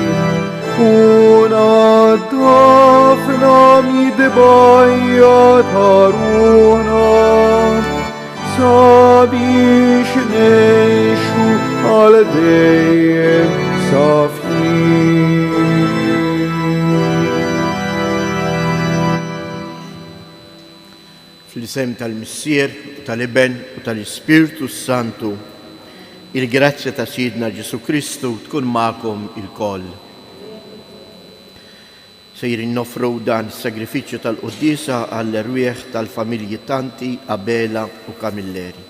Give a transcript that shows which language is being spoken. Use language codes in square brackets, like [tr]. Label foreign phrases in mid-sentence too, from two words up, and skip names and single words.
[mt] ونضفنا ميد بيات هارونا صابيش نيشو على ديم صافي Fl-isem tal-Missier, tal-Iben u tal-Ispirtu Santu, il-grazzja ta' Sidna Ġesu Kristu tkun magħkom il-koll. Sejrin nofru dan is-sagrifiċċju tal-Qudiesa għall-erwieħ tal-familji Tanti, Abela u Kamilleri.